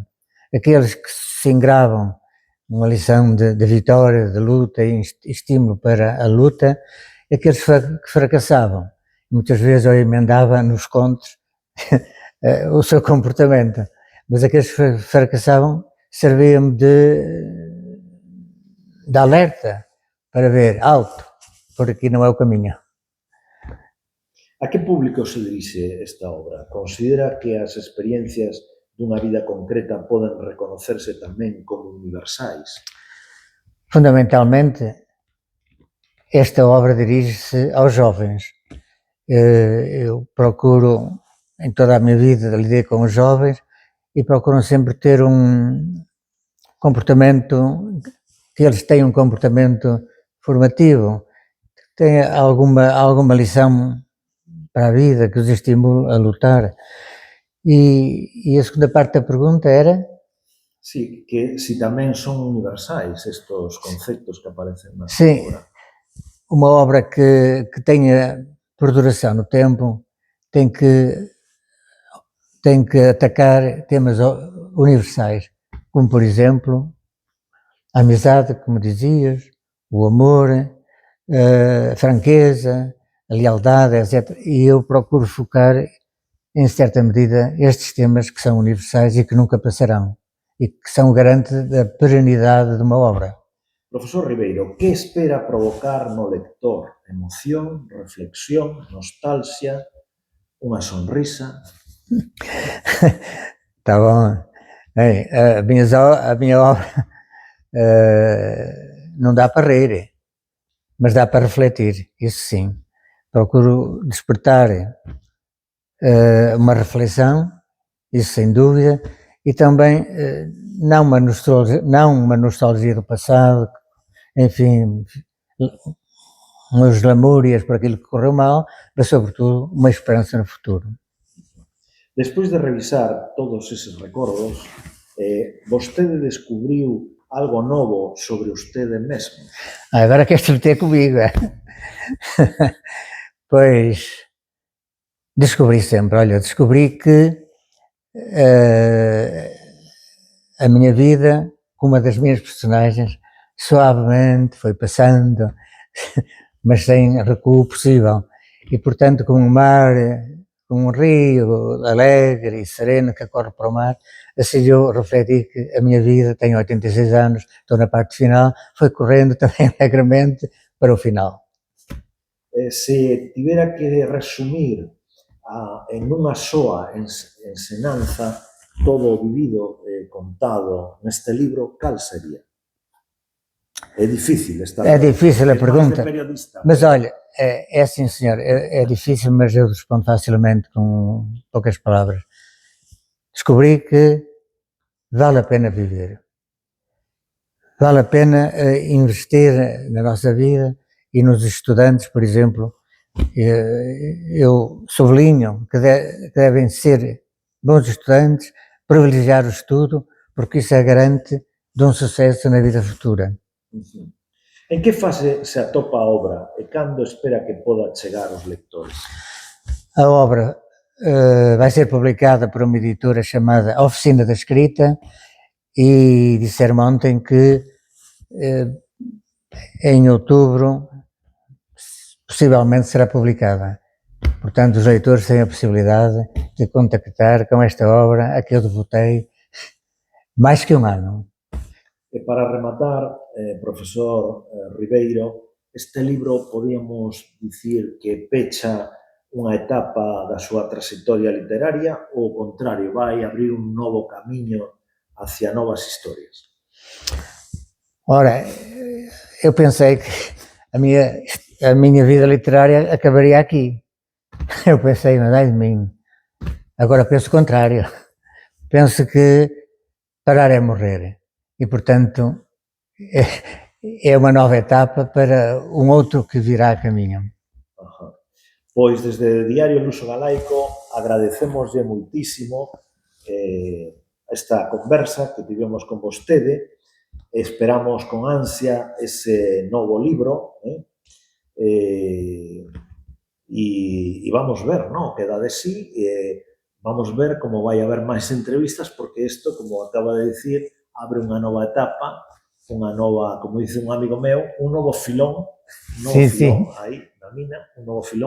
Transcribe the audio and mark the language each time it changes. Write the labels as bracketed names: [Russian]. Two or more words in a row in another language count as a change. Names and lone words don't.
[Portuguese] Aqueles que se engravam, uma lição de vitória, de luta e estímulo para a luta, aqueles que fracassavam. Muitas vezes eu emendava nos contos o seu comportamento, mas aqueles que fracassavam serviam de alerta para ver, alto, por aqui não é o caminho. [Galician] A que público se dirixe esta obra? Considera que as experiencias dunha vida concreta poden reconocerse tamén como universais? [Portuguese] Fundamentalmente, esta obra dirige-se aos jovens. Eu procuro, em toda a minha vida, lidar com os jovens e procuro sempre ter um comportamento, que eles tenham um comportamento formativo, que tenha alguma lição para a vida, que os estimule a lutar. E a segunda parte da pergunta era? [Galician] Sí, que si tamén son universais estes conceptos que aparecen na [Portuguese] Sim, [Galician] obra. [Portuguese] Uma obra que tenha perduração no tempo tem que atacar temas universais, como por exemplo a amizade, como dizias, o amor, a franqueza, a lealdade, etc. E eu procuro focar, em certa medida, estes temas que são universais e que nunca passarão, e que são garante da perenidade de uma obra. [Galician] Profesor Ribeiro, que espera provocar no lector? Emoción, reflexión, nostalgia, unha sonrisa? [Portuguese] Tá bom. Bem, a minha obra não dá para rir, mas dá para refletir, isso sim. Procuro despertar uma reflexão, isso sem dúvida, e também não uma nostalgia do passado, enfim, umas lamúrias por aquilo que correu mal, mas sobretudo uma esperança no futuro. [Galician] Despois de revisar todos eses recordos, vostede descubriu algo novo sobre vostede mesmo? [Portuguese] Agora queres meter comigo? Pois, descobri sempre, olha, descobri que a minha vida, uma das minhas personagens, suavemente foi passando, mas sem recuo possível. E, portanto, com o mar, com um rio alegre e sereno que corre para o mar, assim eu refleti que a minha vida, tenho 86 anos, estou na parte final, foi correndo também alegremente para o final. [Galician] Se tivera que resumir en unha soa ensinanza todo o vivido e contado neste libro, cal sería? [Portuguese] É difícil esta É difícil a pergunta, mas olha, é assim, senhor, é difícil, mas eu respondo facilmente com poucas palavras. Descobri que vale a pena viver, vale a pena investir na nossa vida e nos estudantes, por exemplo. Eu sublinho que devem ser bons estudantes, privilegiar o estudo, porque isso é garante de um sucesso na vida futura. [Galician] En que fase se atopa a obra e cando espera que poda chegar aos lectores? [Portuguese] A obra vai ser publicada por uma editora chamada Oficina da Escrita e disseram ontem que em outubro possivelmente será publicada. Portanto, os leitores têm a possibilidade de contactar com esta obra a que eu devotei mais que um ano. [Galician] E para rematar, profesor Ribeiro, este libro podíamos dicir que pecha unha etapa da súa trayectoria literaria ou, ao contrario, vai abrir un novo camiño hacia novas historias? [Portuguese] Ora, eu pensei que a minha vida literária acabaria aqui. Eu pensei, mas ai de mim. Agora penso o contrário. Penso que parar é morrer. E, portanto, é uma nova etapa para um outro que virá a caminho. [Galician] Pois, desde Diario Luso Galaico, agradecemoslle moitísimo esta conversa que tivemos con vostede. Esperamos con ansia ese novo libro e vamos ver, ¿no?, que dá de sí, vamos ver como vai haber máis entrevistas, porque isto, como acaba de dicir, abre unha nova etapa, unha nova, como dice un amigo meu, un novo filón, aí na mina, un novo filón.